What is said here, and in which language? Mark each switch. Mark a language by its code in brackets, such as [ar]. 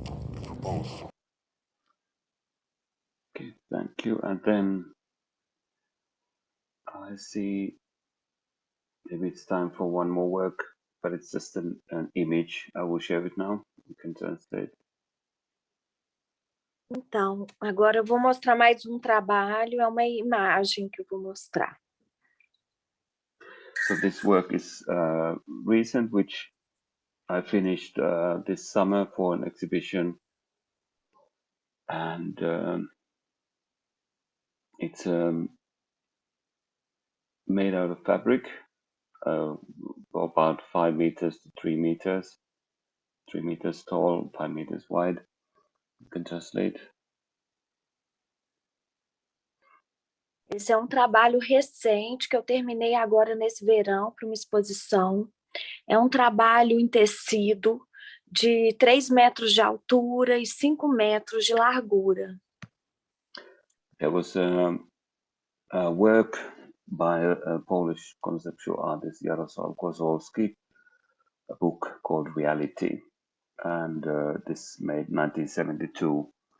[en] We propose. Okay, thank you. And then I see maybe it's time for one more work, but it's just an image. I will share it now. You can translate. [pt] Então, agora eu vou mostrar mais um trabalho, é uma imagem que eu vou mostrar. [en] So this work is recent, which I finished this summer for an exhibition, and it's made out of fabric, about 5 meters to 3 meters, 3 meters tall, 5 meters wide. You can translate. [pt] Esse é um trabalho recente que eu terminei agora nesse verão para uma exposição. É um trabalho em tecido de 3 metros de altura e 5 metros de largura. [en] There was a work by a Polish conceptual artist, Jarosław Kozłowski, a book called Reality, and this made 1972.